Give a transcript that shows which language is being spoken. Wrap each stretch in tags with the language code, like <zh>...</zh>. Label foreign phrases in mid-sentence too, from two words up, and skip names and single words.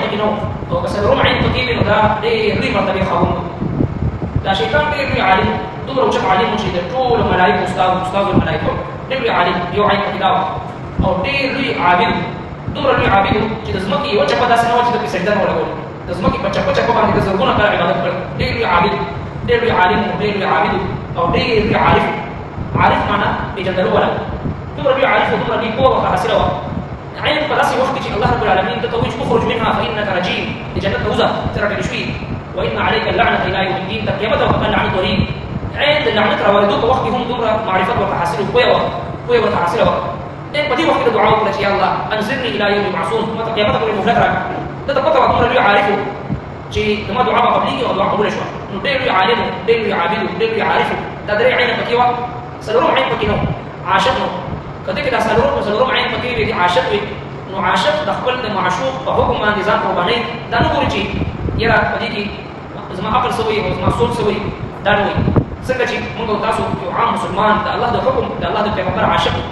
<ps>پکې نه او که څلورم عین پکې وي نو دا ډېر لوی مرتبې خاوند دا شیطان ډېر لوی عالم دومره اوچت عالم چې د ټولو ملایکو استاد الملایکو ډېر لوی عالم یو عین پکې دا او ډېر لوی عابد دومره لوی عابد چې د ځمکې یوه چپه داسې نه وه چې د پې سجده نه ولګول د ځمکې په چپه باندې د زرګونه کاله عبادت کړ ډېر لوی عابد ډېر لوی عالم ډېر لوی عابد او ډېر لوی عارف معنا پېژندلو والا دومره لوی عارف او دومره لوی پوهه ورته حاصله وه عین په داسې وخت کې چې</ps> <ar>الله رب العالمین</ar> <ps>ته وایي چې</ps> <ar>اخرج منها فانک</ar> <ps>رجیم د جنت ته وځه ته راټېل شوي</ps> <ar>وان عليك اللعنه الى يوم الدين</ar> <ps>تر قیامته ورته لعنت ورېږي عین د لعنت راورېدو په وخت کې هم دومره معرفت ورته حاصل و پوهه ورته حاصله وه ان پدې وخت کې دعا وکړه چې</ps> <ar>یا الله انزلني الى يوم يبعثون</ar> <ps>مته قیامت پورې مهلت راکړه دا پته وکړه لري عارفو چې دما دعا په قبلي او دعا قبول شو نو ډېر عالم ډېر عابد ډېر عارف دا درې عین پکې و سلورم عین پکې نو عاشق نو کله کې دا سلورم عین پکې وي عاشق وي نو عاشق د خپل د معشوق په حکم باندې ځان قرباني دا نه ګوري چې یاره پدې کې زما عقل سوي او زما سوچ سوي دا نه وي څنګه چې موږ تاسو یو عام مسلمان د الله د حکم د الله د پیغمبر عاشق</ps>